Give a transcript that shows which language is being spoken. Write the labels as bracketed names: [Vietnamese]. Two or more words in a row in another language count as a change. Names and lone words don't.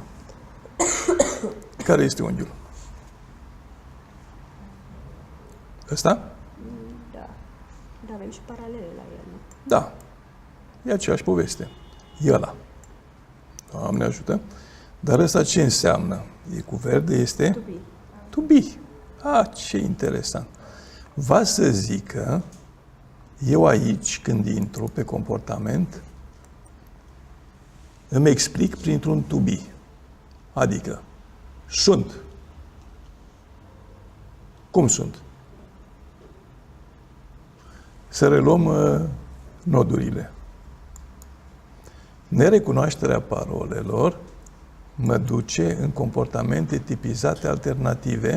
[Romanian] Care este unghiul? Ăsta? Da. Dar avem și paralele la el, nu? Da. E aceeași poveste. E ăla. Doamne ajută. Dar ăsta ce înseamnă? E cu verde, este? [English] To be. To be. [Romanian] Ce interesant. Va să zică, eu aici, când intru pe comportament, îmi explic printr-un [English] to be. [Romanian] Adică, sunt. Cum sunt? Să reluăm nodurile. Nerecunoașterea parolelor mă duce în comportamente tipizate alternative.